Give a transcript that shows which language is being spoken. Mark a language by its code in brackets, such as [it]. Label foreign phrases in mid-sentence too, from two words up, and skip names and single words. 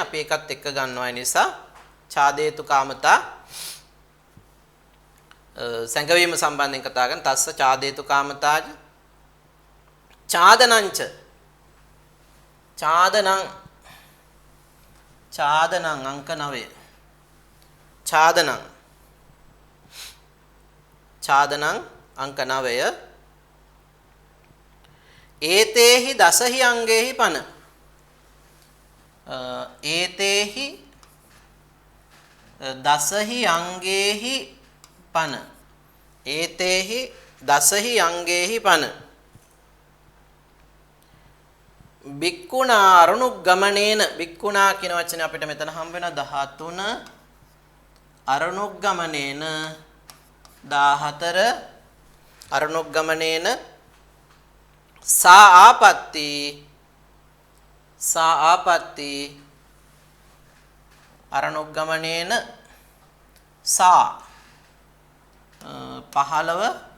[si] අපි එකත් එක්ක ගන්නවා නිසා [pi] ඡාදේතු කාමතා [si] සංගවීම සම්බන්ධයෙන් කතා කරන [pi] තස්ස ඡාදේතු කාමතාජ ඡාදනංච ඡාදනං [si] අංක 9 [pi] ඡාදනං අංක 9 ඒතේහි දසහි අංගේහි පන ඒතේහි දසහි අංගේහි පන ඒතේහි දසහි අංගේහි පන බික්කුණා අරුණුග්ගමනේන බික්කුණා [si] කියන වචනේ අපිට මෙතන හම්බ වෙනවා 13 අරුණුග්ගමනේන [pi] 14 අරුණුග්ගමනේන සා ආපත්ති අරුණුග්ගමනේන සා 15